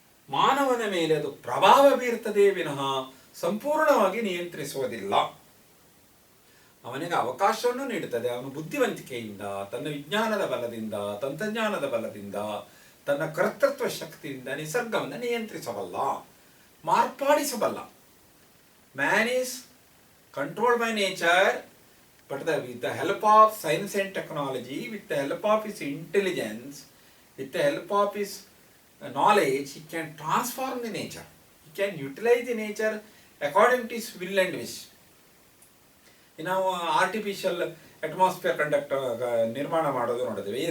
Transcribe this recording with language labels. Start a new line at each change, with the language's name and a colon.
Kannada: ಮಾನವನ ಮೇಲೆ ಅದು ಪ್ರಭಾವ ಬೀರ್ತದೆ ವಿನಃ ಸಂಪೂರ್ಣವಾಗಿ ನಿಯಂತ್ರಿಸುವುದಿಲ್ಲ. ಅವನಿಗೆ ಅವಕಾಶವನ್ನು ನೀಡುತ್ತದೆ. ಅವನು ಬುದ್ಧಿವಂತಿಕೆಯಿಂದ, ತನ್ನ ವಿಜ್ಞಾನದ ಬಲದಿಂದ, ತಂತ್ರಜ್ಞಾನದ ಬಲದಿಂದ, ತನ್ನ ಕರ್ತೃತ್ವ ಶಕ್ತಿಯಿಂದ ನಿಸರ್ಗವನ್ನು ನಿಯಂತ್ರಿಸಬಲ್ಲ, ಮಾರ್ಪಾಡಿಸಬಲ್ಲ.
English: Man is controlled by nature, but with the help of science and technology, with the help of his intelligence, with the help of his knowledge, he can transform the nature. He can utilize the nature according to his will and wish.
Kannada: ನಾವು artificial atmosphere ನಿರ್ಮಾಣ ಮಾಡೋದು ನೋಡಿದ್ವಿ.